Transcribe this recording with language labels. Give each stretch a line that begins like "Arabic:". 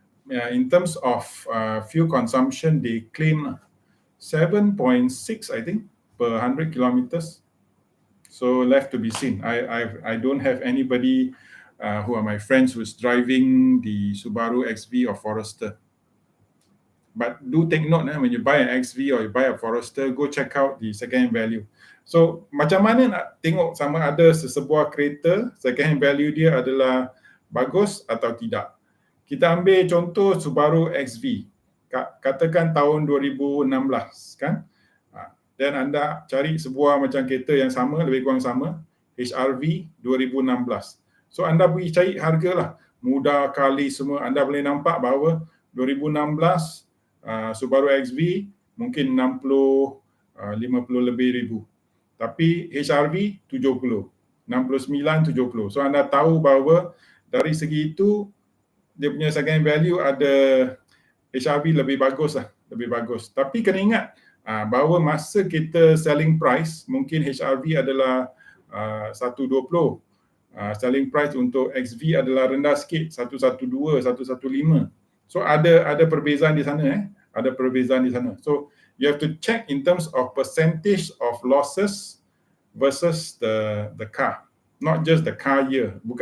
English: In terms of fuel consumption, they claim 7.6, I think, per 100 kilometers. So left to be seen. I don't have anybody who are my friends who's driving the Subaru XV or Forester. But do take note, when you buy an XV or you buy a Forester, go check out the second-hand value.
Malay: So macam mana nak tengok sama ada sesebuah kereta second-hand value dia adalah bagus atau tidak? Kita ambil contoh Subaru XV. Katakan tahun 2016 kan? Dan anda cari sebuah macam kereta yang sama, lebih kurang sama, HRV 2016. So anda pergi cari hargalah, mudah kali semua. Anda boleh nampak bahawa 2016 Subaru XV mungkin 60, 50 lebih ribu. Tapi HRV 70, 69, 70. So anda tahu bahawa dari segi itu dia punya second value ada HRV lebih bagus lah, lebih bagus. Tapi kena ingat bahawa masa kita selling price mungkin HRV adalah 120. Selling price untuk XV adalah rendah sikit, 112, 115. So ada perbezaan di sana ada perbezaan di sana.
English: So you have to check in terms of percentage of losses versus the car, not just the car year.